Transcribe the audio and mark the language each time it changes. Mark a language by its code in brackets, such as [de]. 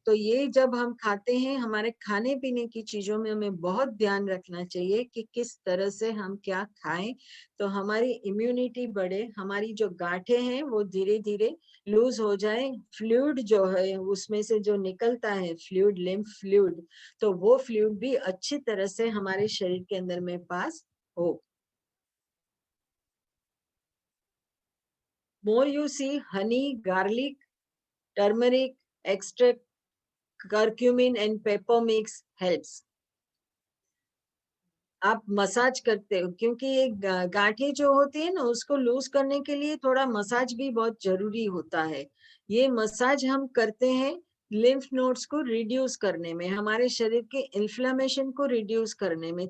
[hi] तो ये जब हम खाते हैं, हमारे खाने पीने की चीजों में हमें बहुत ध्यान रखना चाहिए कि किस तरह से हम क्या खाएं, तो हमारी इम्यूनिटी बढ़े, हमारी जो गांठें हैं वो धीरे धीरे लूज हो जाए, फ्लूइड जो है उसमें से जो निकलता है फ्लूइड, लिम्फ फ्लूइड, तो वो फ्लूइड भी अच्छी तरह से हमारे शरीर के अंदर में पास हो। [en] more you see honey, garlic, turmeric extract, curcumin and pepper mix helps. [hi] आप मसाज करते हो, क्योंकि ये गांठें जो होती है ना, उसको लूज करने के लिए थोड़ा मसाज भी बहुत जरूरी होता है। ये मसाज हम करते हैं लिम्फ नोड्स को रिड्यूस करने में, हमारे शरीर के इन्फ्लेमेशन को रिड्यूस करने में।